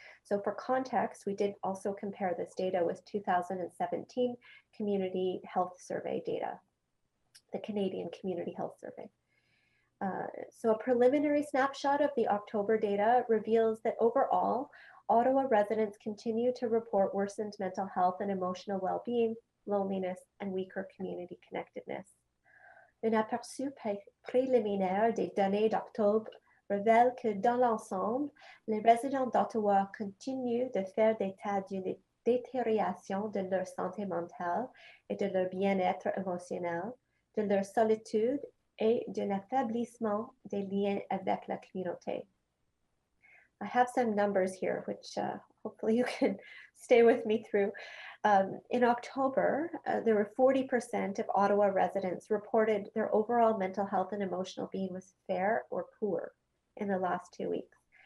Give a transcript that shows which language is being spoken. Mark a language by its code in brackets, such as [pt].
[en] So for context, we did also compare this data with 2017 Community Health Survey data, the Canadian Community Health Survey. So a preliminary snapshot of the October data reveals that overall, Ottawa residents continue to report worsened mental health and emotional well-being, loneliness, and weaker community connectedness. [fr] Un aperçu préliminaire des données d'octobre révèle que dans l'ensemble, les résidents d'Ottawa continuent de faire état d'une détérioration de leur santé mentale et de leur bien-être émotionnel, de leur solitude et d'un affaiblissement des liens avec la communauté. [en] I have some numbers here, which hopefully you can stay with me through. In October, there were 40% of Ottawa residents reported their overall mental health and emotional being was fair or poor in the last 2 weeks.